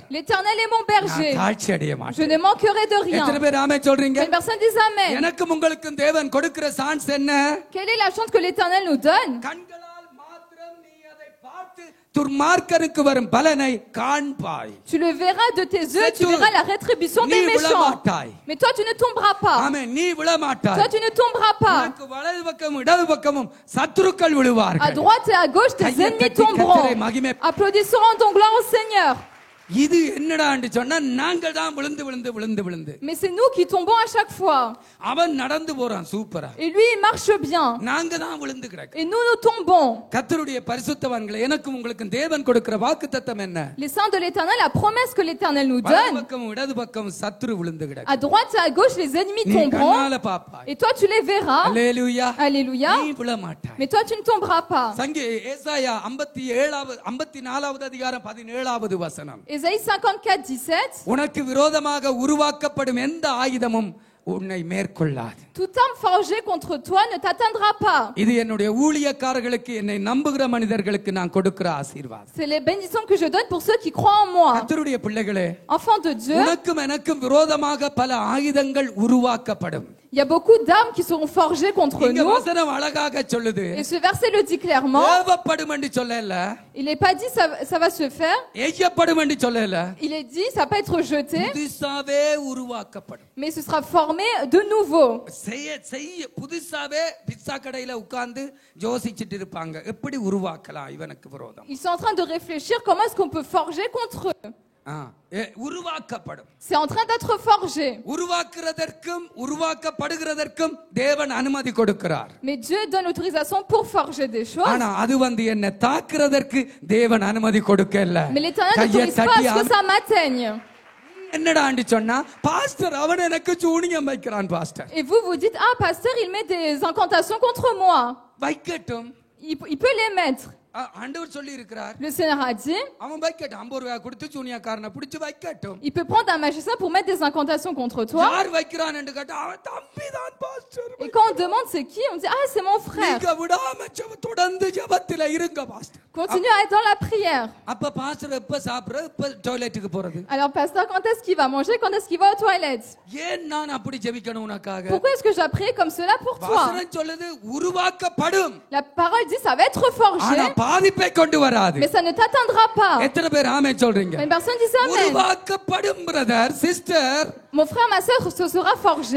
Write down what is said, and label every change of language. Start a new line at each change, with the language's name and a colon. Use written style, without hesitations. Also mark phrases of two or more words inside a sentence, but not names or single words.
French: L'Éternel est mon berger.
Tamil: நான் தாழ்ச்சி அடைய
French: Je
Tamil: மாட்டேன்.
French: ne manquerai de rien.
Tamil: எத்தனை பேர் ஆமென் சொல்றீங்க?
French: Une personne dit Amen.
Tamil: எனக்கும் உங்களுக்கும் தேவன் கொடுக்கிற சான்ஸ் என்ன?
French: Quelle est la chance que l'Éternel nous donne?
Tamil: கண்களால் மாத்திரம் நீ அதை பார்த்து துர்மார்க்கருக்கு வரும் பலனை காண்பாய்.
French: Tu le verras de tes yeux, tu verras la rétribution des méchants. Mais toi tu ne tomberas pas.
Tamil: ஆமென். நீ விழமாட்டாய்.
French: Toi tu ne tomberas pas.
Tamil: உனக்கு வலது பக்கமும் இடது பக்கமும் சத்துருக்கள்
French: À
Tamil: விழுவார்கள்.
French: droite et à gauche, tes
Tamil: கையை
French: ennemis
Tamil: தட்டி
French: tomberont.
Tamil: கர்த்தரை மகிமை.
French: Applaudissons, rendons gloire au Seigneur.
Tamil: இது என்னடான்னு சொன்னா நாங்கள் தான் விழுந்து விழுந்து விழுந்து விழுந்து.
French: Mais c'est nous qui tombons à chaque fois.
Tamil: அவன் நடந்து போறான் சூப்பரா.
French: Et lui, il marche bien.
Tamil: நாங்க தான் விழுந்து கிடக்கு.
French: Et nous, nous tombons.
Tamil: கர்த்தருடைய பரிசுத்தவான்களை எனக்கும் உங்களுக்கும் தேவன் கொடுக்கிற வாக்குத்தத்தம் என்ன?
French: Les saints de l'Éternel, la promesse que l'Éternel nous
Tamil: வலது
French: donne.
Tamil: பக்கமும் இடது பக்கமும் சத்துரு விழுந்து கிடக்கு.
French: À droite et à gauche, les ennemis
Tamil: நீ
French: tomberont.
Tamil: கண்ணால பாப்பாய்.
French: Et toi, tu les verras.
Tamil: அல்லேலூயா.
French: Alléluia.
Tamil: நீ விழமாட்டாய்.
French: Mais toi, tu ne tomberas pas.
Tamil: ஏசாயா 54வது அதிகாரம் 17வது வசனம்.
French: Ésaïe 54, 17.
Tamil: உனக்கு விரோதமாக உருவாக்கப்படும் எந்த ஆயுதமும் உன்னை மேற்கொள்ளாது.
French: Toute arme forgée contre toi ne t'atteindra pas.
Tamil: இது என்னுடைய ஊழியக்காரர்களுக்கு, என்னை நம்புகிற மனிதர்களுக்கு நான் கொடுக்கிற ஆசீர்வாதம்.
French: C'est les bénédictions que je donne pour ceux qui croient en moi.
Tamil: கர்த்தருடைய பிள்ளைகளே,
French: Enfants de Dieu,
Tamil: உனக்கும் எனக்கும் விரோதமாக பல ஆயுதங்கள் உருவாக்கப்படும்.
French: il y a beaucoup d'armes qui seront forgées contre
Tamil: இங்க
French: nous.
Tamil: வசனம் அழகாக சொல்லுது.
French: Et ce verset le dit clairement.
Tamil: ஏவப்படும் என்று சொல்லல.
French: Il n'est pas dit ça va se faire.
Tamil: எய்யப்படும் என்று சொல்லல.
French: Il est dit ça va pas être jeté,
Tamil: புதுசாவே உருவாக்கப்படும்.
French: mais ce sera formé de nouveau.
Tamil: புதுசாவே பிஸ்ஸா கடையில உட்கார்ந்து யோசிச்சிட்டு இருப்பாங்க, எப்படி உருவாக்கலாம் இவனுக்கு விரோதம்.
French: Ils sont en train de réfléchir comment est-ce qu'on peut forger contre eux.
Tamil: உருவாக்கப்படும்.
French: C'est en train d'être forgé.
Tamil: உருவாக்குறதற்கும் உருவாக்கப்படுகிறதற்கும் தேவன் அனுமதி கொடுக்கிறார்.
French: Mais Dieu donne l'autorisation pour forger des choses.
Tamil: ஆனா அது என்ன தாக்குறதற்கு தேவன் அனுமதி கொடுக்கல.
French: Mais l'Éternel n'autorise pas à ce que ça m'atteigne.
Tamil: என்னடான்னு சொன்னா, பாஸ்டர் அவன் எனக்கு சூனியம் வைக்கிறான் பாஸ்டர்.
French: Et vous dites ah pasteur il met des incantations contre moi.
Tamil: வைக்கட்டும்.
French: Il peut les mettre.
Tamil: ஆண்டவர் சொல்லி இருக்கிறார்.
French: Le Seigneur a dit
Tamil: அவன் வைக்கட்டும். 50 ரூபாய் கொடுத்து சூனியக்காரனை பிடிச்சு வைக்கட்டும்.
French: il peut prendre un magicien pour mettre des incantations contre toi.
Tamil: யார் வைக்கிறான் என்று கேட்டா அவன் தம்பி தான் பாஸ்டர்.
French: Et quand on demande c'est qui, on dit ah c'est mon frère.
Tamil: நீங்க விடாம தொடர்ந்து தொடர்ந்து ஜெபத்துல இருங்க பாஸ்டர்.
French: Continue à être dans la prière.
Tamil: அப்ப பாஸ்டர் எப்ப சாப்பிடுற எப்ப டாய்லெட்டுக்கு போறது?
French: Alors, pasteur, quand est-ce qu'il va manger? Quand est-ce qu'il va aux toilettes?
Tamil: ஏன் நான் அப்படி ஜெபிக்கணும் உனக்காக?
French: Pourquoi est-ce que je dois prier comme cela pour toi?
Tamil: வசனம் சொல்லுது உருவாக்கப்படும்.
French: La parole dit ça va être forgé,
Tamil: ஆனா பாதிப்பை கொண்டு வராது.
French: mais ça ne t'atteindra pas.
Tamil: எத்தனை பேர் ஆமென் சொல்றீங்க?
French: Une personne dit ça, amen.
Tamil: உருவாக்கப்படும்
English: brother sister.
French: Mon frère, ma soeur, ce sera forgé.